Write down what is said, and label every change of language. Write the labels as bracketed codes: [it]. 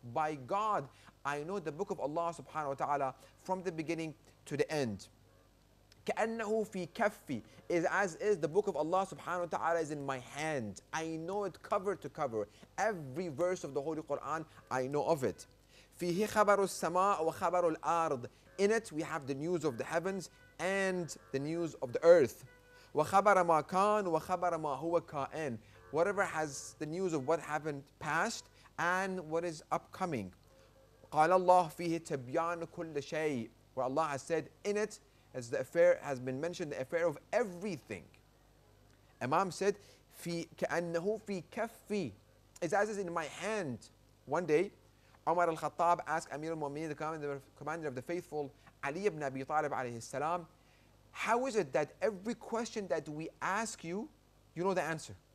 [en] By God, I know the book of Allah subhanahu wa ta'ala from the beginning to the end. [ar] كأنه في كفي, [en] is as is the book of Allah subhanahu wa ta'ala is in my hand. I know it cover to cover. Every verse of the Holy Quran, I know of it. [ar] فيه خبر السماء وخبر الأرض. [en] In it we have the news of the heavens and the news of the earth. [ar] وخبر ما كان وخبر ما هو كائن. [en] Whatever has the news of what happened past and what is upcoming. [ar] قال الله فيه تبيان كل شيء. [en] Where Allah has said in it, as the affair has been mentioned, the affair of everything. Imam said, [ar] في كأنه في كفي, [en] is as is in my hand. One day, Umar al-Khattab asked Amir al-Mu'mineen, the commander of the faithful, Ali ibn Abi Talib alayhi salam, how is it that every question that we ask you, you know the answer?